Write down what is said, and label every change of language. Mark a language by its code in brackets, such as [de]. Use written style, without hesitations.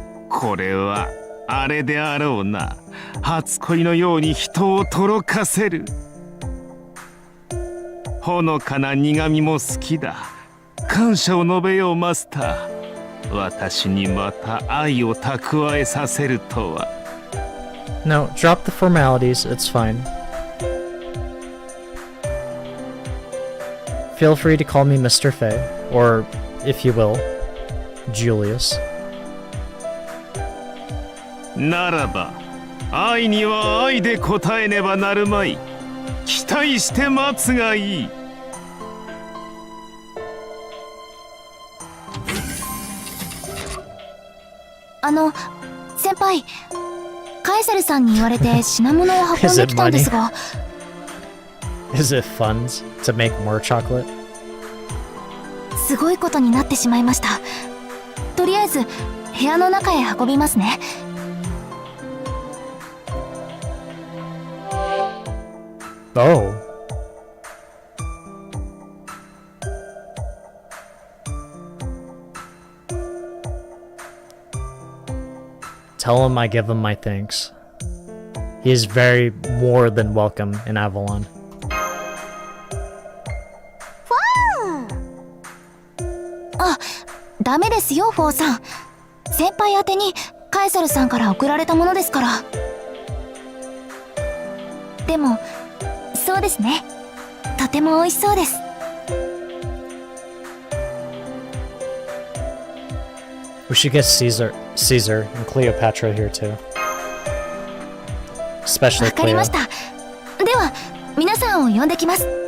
[ja] これはあれであろうな。初恋のように人をとろかせる。ほのかな苦みも好きだ。感謝を述べようマスター。私にまた愛を蓄えさせるとは。 [en] No, drop the formalities, it's fine. Feel free to call me Mr. Fay, or, if you will, Julius. [ja] ならば、愛には愛で応えねばなるまい。期待して待つがいい。先輩、カエサルさんに言われて品物を運んできたんですが。 [en] Is it funds to make more chocolate? [ja] すごいことになってしまいました。とりあえず部屋の中へ運びますね。 [en] Oh. Tell him I give him my thanks. He is very more than welcome in Avalon. [ja] あ、ダメですよ、フォーさん。先輩宛てにカエサルさんから送られたものですから。でも、そうですね。とても美味しそうです。 [en] We should get Caesar and Cleopatra here too. Especially [ja] わかり [en] Cleo. [ja] ました。では皆さんを呼んできます。